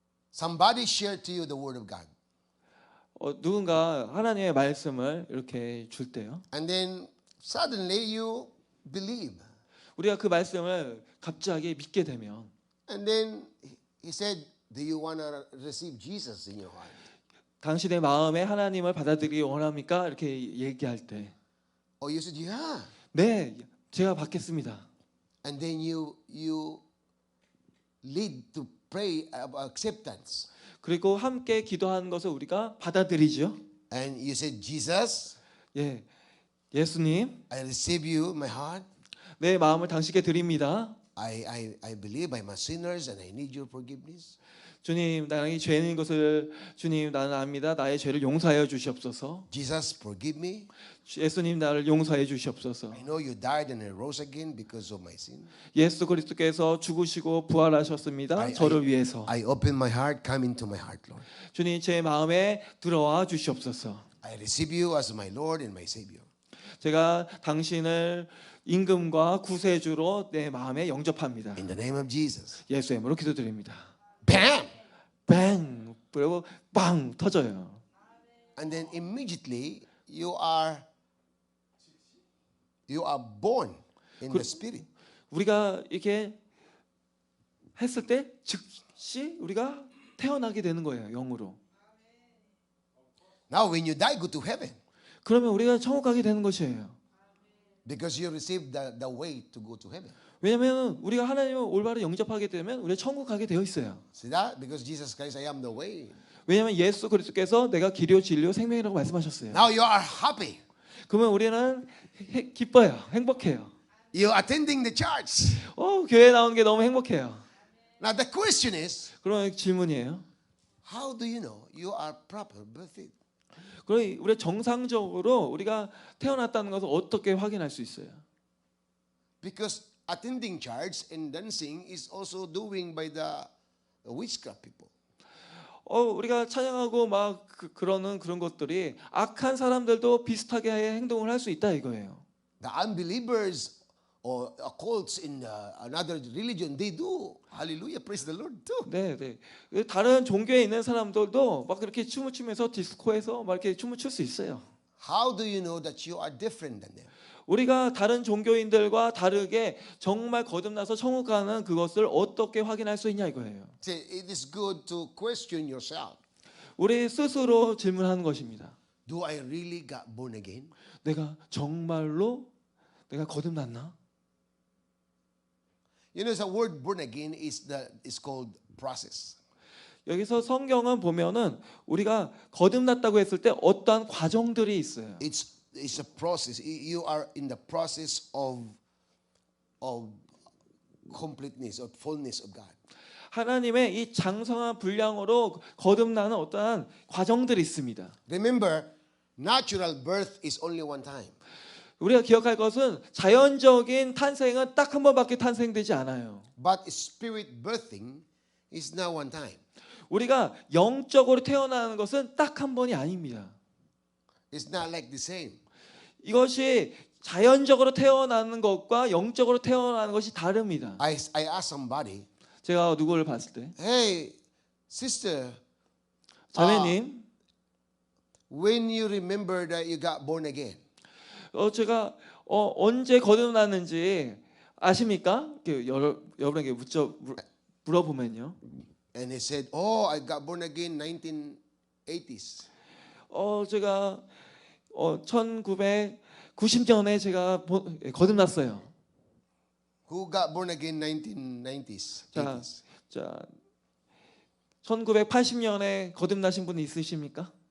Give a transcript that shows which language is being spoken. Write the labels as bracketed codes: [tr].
[en] Somebody shared to you the word of God, [ko] 누군가 하나님의 말씀을 이렇게 줄 때요. [en] and then suddenly you believe, [ko] 우리가 그 말씀을 갑자기 믿게 되면 [en] and then he said, "Do you want to receive Jesus in your heart?" [ko] 당신의 마음에 하나님을 받아들이기 원합니까? 이렇게 얘기할 때, [en] Or you said, "Yeah," [ko] 네, 제가 받겠습니다. [en] and then you lead to pray about acceptance, [ko] 그리고 함께 기도하는 것을 우리가 받아들이죠. [en] and you said, "Jesus, [ko] 예, 예수님, [en] I receive you in my heart. [ko] 내 마음을 당신께 드립니다. [en] I believe I'm a sinner and I need your forgiveness." [ko] 주님, 나는 죄인인 것을 주님 나는 압니다. 나의 죄를 용서하여 주시옵소서. [en] Jesus, forgive me. [ko] 예수님, 나를 용서해 주시옵소서. [en] I know you died and rose again because of my sin. [ko] 예수 그리스도께서 죽으시고 부활하셨습니다. 저를 위해서. [en] I open my heart, come into my heart, Lord. [ko] 주님, 제 마음에 들어와 주시옵소서. [en] I receive you as my Lord and my Savior. [ko] 제가 당신을 임금과 구세주로 내 마음에 영접합니다. [en] In the name of Jesus. [ko] 예수의 이름으로 기도드립니다. [en] Bam! [ko] 뱅! 그리고 빵 터져요. [en] And then immediately you are born in the Spirit. [ko] 우리가 이렇게 했을 때 즉시 우리가 태어나게 되는 거예요. 영으로. [en] Now when you die, go to heaven. [ko] 그러면 우리가 천국 가게 되는 것이에요. [en] Because you received the way to go to heaven. [ko] 왜냐하면 우리가 하나님을 올바로 영접하게 되면 우리가 천국 가게 되어 있어요. [en] See that? Because Jesus Christ, I am the way. [ko] 왜냐하면 예수 그리스도께서 내가 길이요 진리요 생명이라고 말씀하셨어요. [en] Now you are happy. [ko] 그러면 우리는 기뻐요. 행복해요. [en] You're attending the church. [ko] 교회 나오는 게 너무 행복해요. [en] Now the question is, [ko] 그런 질문이에요. [en] how do you know you are proper birthed? [ko] 그럼 우리 정상적으로 우리가 태어났다는 것을 어떻게 확인할 수 있어요? [en] Because attending church and dancing is also doing by the witchcraft people. [ko] 우리가 찬양하고 막 그러는 그런 것들이 악한 사람들도 비슷하게 행동을 할 수 있다 이거예요. [en] The unbelievers or occults in another religion, they do. Hallelujah, praise the Lord too. [ko] 네, 네. 다른 종교에 있는 사람들도 막 그렇게 춤을 추면서 디스코에서 막 이렇게 춤을 출 수 있어요. [en] How do you know that you are different than them? [ko] 우리가 다른 종교인들과 다르게 정말 거듭나서 천국 가는 그것을 어떻게 확인할 수 있냐 이거예요. [en] See, it is good to question yourself. [ko] 우리 스스로 질문하는 것입니다. [en] Do I really got born again? [ko] 내가 정말로 내가 거듭났나? [en] You know, the word born again is called process. [ko] 여기서 성경은 보면은 우리가 거듭났다고 했을 때 어떠한 과정들이 있어요. [en] It's a process. You are in the process of completeness or fullness of God. [ko] 하나님의 이 장성한 분량으로 거듭나는 어떠한 과정들이 있습니다. [en] Remember, natural birth is only one time. [ko] 우리가 기억할 것은 자연적인 탄생은 딱 한 번밖에 탄생되지 않아요. [en] But spirit birthing is now one time. [ko] 우리가 영적으로 태어나는 것은 딱 한 번이 아닙니다. [en] It's not like the same. [ko] 이것이 자연적으로 태어나는 것과 영적으로 태어나는 것이 다릅니다. [en] I asked somebody, [ko] 제가 누구를 봤을 때, [en] hey, sister, [ko] 자매님, [en] when you remember that you got born again, [ko] 제가 언제 거듭났는지 아십니까? 여러분에게 물어보면요. [en] and he said, oh, I got born again 1980s. [ko] 제가 1990년에 제가 거듭났어요. [en] Who got born again 1990s? [ko] 자, 1980년에 거듭나신 분이 있으십니까?